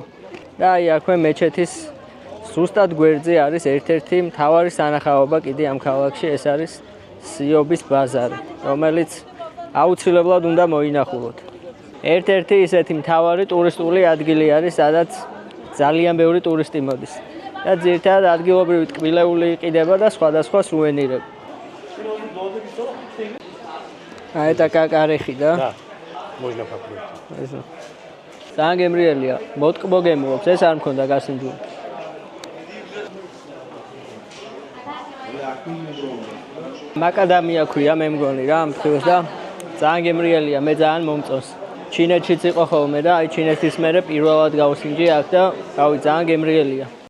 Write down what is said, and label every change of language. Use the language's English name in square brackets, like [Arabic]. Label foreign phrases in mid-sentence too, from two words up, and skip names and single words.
[Georgian] და აი აქვე მეჩეთის ზუსტად გვერდზე არის ერთ-ერთი მთავარი სანახაობა კიდე ამ ქალაქში, ეს არის სიობის ბაზარი, რომელიც აუცილებლად უნდა მოინახულოთ. ერთ-ერთი ისეთი მთავარი ტურისტული ადგილი არის, სადაც ძალიან ბევრი ტურისტი მოდის. და ძირითადად ადგილობრივი ტკბილეული იყიდება და სხვადასხვა სუვენირები. [Russian] А это как орехи, да? Да, можно попробовать. [Georgian] ძალიან გემრიელია. მოტკბო გემოვებს, ეს არ მქონდა გასინჯული. მაკადამია ქვია მე მგონი რა ამ თქოს და ძალიან გემრიელია, მე ძალიან მომწონს. ჩინეთშიც იყო ხოლმე და აი ჩინეთის მერე პირველად გავსინჯი აქ და რავი ძალიან გემრიელია.